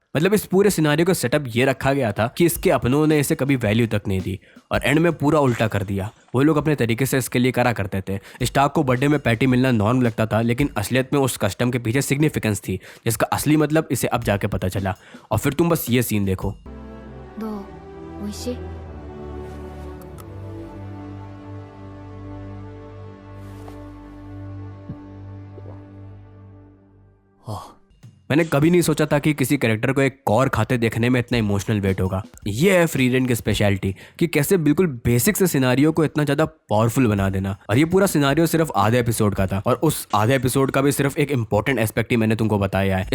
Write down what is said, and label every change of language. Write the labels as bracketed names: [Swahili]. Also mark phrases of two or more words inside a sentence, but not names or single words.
[Hindi] मतलब इस पूरे सिनारियो का सेटअप ये रखा गया था कि इसके अपनों ने इसे कभी वैल्यू तक नहीं दी और एंड में पूरा उल्टा कर दिया। वो लोग अपने तरीके से इसके लिए करा करते थे। स्टार्क को बर्थडे में पैटी मिलना नॉर्म लगता था, लेकिन असलियत में उस कस्टम के पीछे सिग्निफिकेंस थी, जिसका असली मतलब इसे अब जाके पता चला। और फिर तुम बस ये सीन देखो। [Japanese] どう？美味しい？美 [Hindi] मैंने कभी नहीं सोचा था कि किसी कैरेक्टर को एक कौर खाते देखने में इतना [English] emotional weight [Hindi] होगा। ये है फ्री रेन की स्पेशलिटी कि कैसे बिल्कुल बेसिक से सिनारियो को इतना ज़्यादा पावरफुल बना देना। और ये पूरा सिनारियो सिर्फ आधे एपिसोड का था और उस आधे एपिसोड का भी सिर्फ एक [English] important aspect [Hindi] ही मैंने तुमको बताया है।